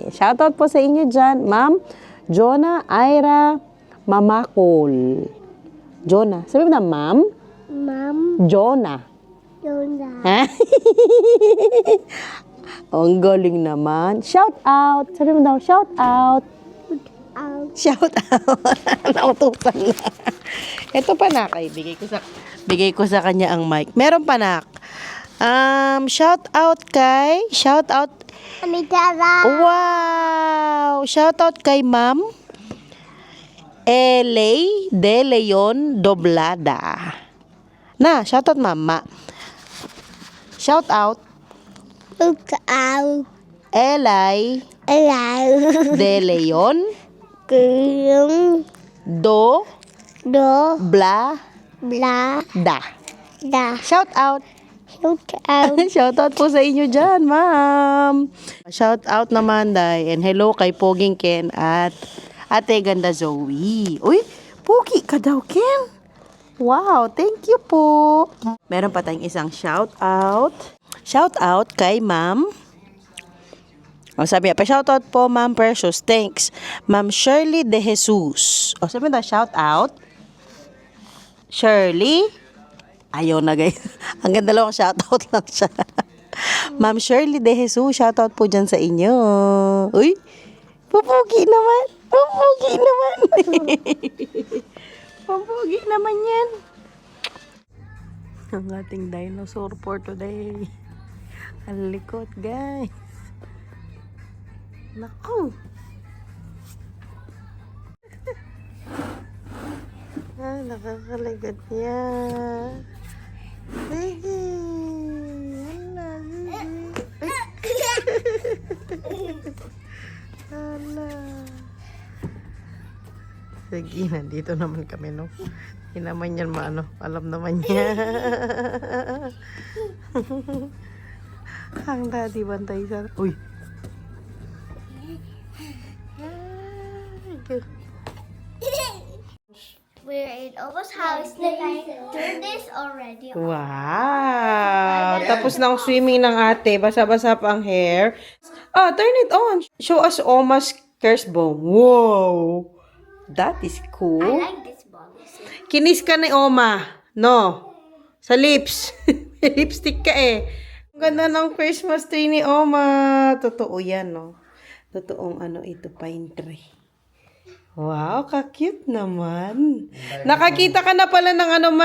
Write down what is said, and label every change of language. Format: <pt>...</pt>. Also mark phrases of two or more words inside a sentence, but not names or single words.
<tl>Ayan, shoutout po sa inyo dyan, Ma'am Jonah Ira Mamakol. Jonah. Sabi mo na, Ma'am? Mom, Jonah. Yona. Ha? Ang galing naman.</tl> <en>Shout out.</en> <tl>Sabi mo daw,</tl> <en>shout out. Out. Shout out.</en> <tl>Nautusan na. Ito pa nak. Ay, bigay ko sa kanya ang mic. Meron pa nak.</tl> <en>Shout out</en> <tl>Amidala.</tl> <en>Wow! Shout out</en> <tl>kay Ma'am Elay De Leon Doblada. Na,</tl> <en>shout out</en> <tl>mama.</tl> <en>Shout out Look out. Elay Hello. De Leon Kung Do do Bla bla Da. da. Shout out. Look out.</en> <tl>Shout out po sa inyo dyan, ma'am. Shout out naman, Day.</tl> <en>And hello</en> <tl>kay Poging Ken at Ate Ganda Zoe. Uy, Pogi ka daw, Ken. Wow,</tl> <en>thank you</en> <tl>po. Meron pa tayong isang</tl> <en>shout out.</en> <tl>Shout out kay Ma'am. O sabi niya, pa-shout out po, Ma'am Precious. Thanks. Ma'am Shirley De Jesus. O sabi na,</tl> <en>shout out.</en> <tl>Shirley. Ayaw na guys. Hanggang dalawang shoutout lang siya. Ma'am Shirley De Jesus, shoutout po dyan sa inyo. Uy, pupugi naman. Pupugi naman. Pupugi naman yan. Ang ating dinosaur for today. Ang likot guys. Naku. Nakakaligot niya. Sige. Hala, sige. Hala. Sige, nandito naman kami, no? Hindi naman yan maano. Alam naman niya. Ang daddy bantay sa... Uy.</tl> <en>We're in Obo's house. Turn this already. Wow! Tapos na ang swimming ng ate. Basa-basa pa ang hair. Ah, turn it on. Show us Oma's curse bomb. Wow! That is I cool. like this box.</en> <tl>Kinis ka ni Oma. No. Sa lips. May lipstick ka eh. Ang ganda ng Christmas tree ni Oma. Totoo yan, no? Totoong ano ito, pine tree. Wow, ka-cute naman. Nakakita ka na pala ng ano, ma.</tl>